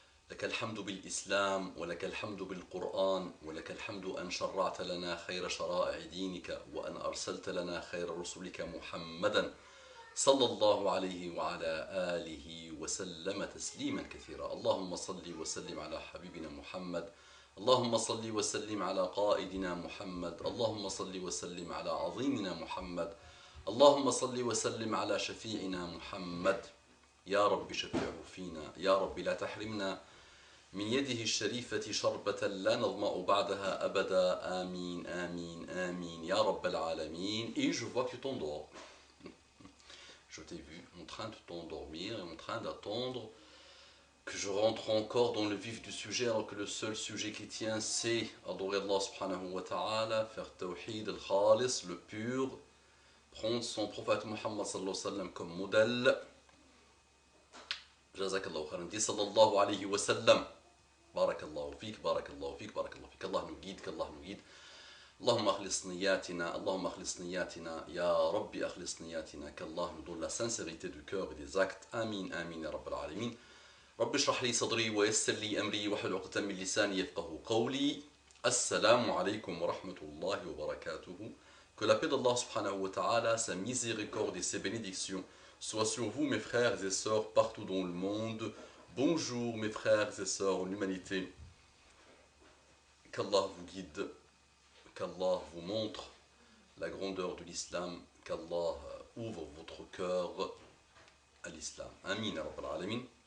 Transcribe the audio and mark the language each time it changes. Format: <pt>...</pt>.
<ar>لك الحمد بالإسلام ولك الحمد بالقرآن ولك الحمد أن شرعت لنا خير شرائع دينك وأن أرسلت لنا خير رسلك محمدا صلى الله عليه وعلى آله وسلم تسليما كثيرا اللهم صل وسلم على حبيبنا محمد اللهم صل وسلم على قائدنا محمد اللهم صل وسلم على عظيمنا محمد اللهم صل وسلم على شفيعنا محمد يا رب شفعه فينا يا رب لا تحرمنا من يده الشريفة شربة لا نظمأ بعدها أبدا آمين آمين آمين يا رب العالمين.</ar> <fr>Et je vois que tu t'endors. Je t'ai vu en train de t'endormir et en train d'attendre que je rentre encore dans le vif du sujet, alors que le seul sujet qui tient c'est adorer Allah subhanahu wa ta'ala, faire tawhid al-khalis, le pur, prendre son prophète Muhammad sallallahu alayhi wa sallam comme modèle. Jazakallahu khairan, dit sallallahu alayhi wa sallam. Barakallahu fik, barakallahu fik, barakallahu fik. Allah nous guide, qu'Allah nous guide.</fr> <ar>اللهم اخلص نياتنا اللهم اخلص نياتنا يا ربي اخلص نياتنا</ar> <fr>qu'Allah nous donne la sincérité du cœur et des actes</fr> <ar>آمين آمين يا رب العالمين. رب اشرح لي صدري ويسر لي أمري واحلل عقدة من لساني يفقهوا قولي. السلام عليكم ورحمة الله وبركاته.</ar> <fr>Que la paix d'Allah subhanahu wa ta'ala, sa miséricorde et ses bénédictions soient sur vous mes frères et sœurs partout dans le monde. Bonjour mes frères et sœurs en humanité. Qu'Allah vous guide, qu'Allah vous montre la grandeur de l'islam, qu'Allah ouvre votre cœur à l'islam. Amin, Rabbal Alamin.</fr>